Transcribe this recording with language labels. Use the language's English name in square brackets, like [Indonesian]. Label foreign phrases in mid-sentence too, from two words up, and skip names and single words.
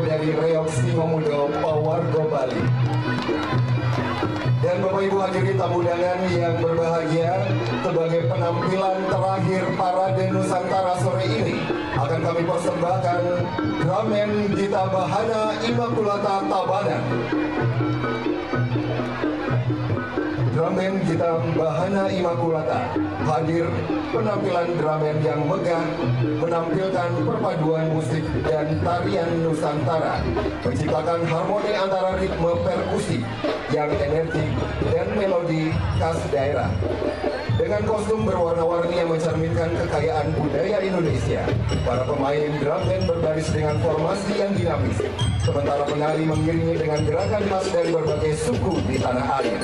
[Indonesian] dari Reok Simomudo Pawargo Bali. Dan Bapak Ibu hadirin tamu undangan yang berbahagia, sebagai penampilan terakhir Parade Nusantara sore ini akan kami persembahkan Dramen Gita Bahana Immaculata Tabanan. Dramen Gita Bahana Immaculata hadir penampilan dramen yang megah, menampilkan perpaduan musik dan tarian Nusantara, menciptakan harmoni antara ritme perkusi yang energik dan melodi khas daerah. Dengan kostum berwarna-warni yang mencerminkan kekayaan budaya Indonesia, para pemain drum band berbaris dengan formasi yang dinamis, sementara penari mengiringi dengan gerakan khas dari berbagai suku di tanah air.